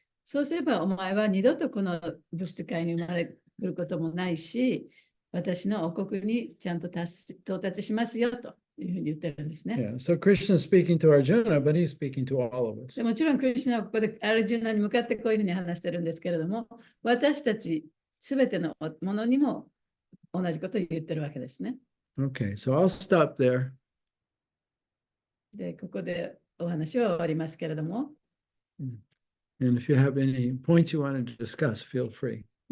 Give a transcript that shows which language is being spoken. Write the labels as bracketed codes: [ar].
[ja] そうすればお前は二度とこの物質界に生まれくることもないし、私の王国にちゃんと到達しますよというふうに言ってるんですね。 [en] Yeah. So Krishna is speaking to Arjuna, but he's speaking to all of us. [ja] でもちろんクリシュナはここでアルジュナに向かってこういうふうに話してるんですけれども、私たちすべてのものにも同じことを言ってるわけですね。 [en] Okay, so I'll stop there. [ja] で、ここでお話は終わりますけれども、 [en] And if you have any points you want to discuss, feel free.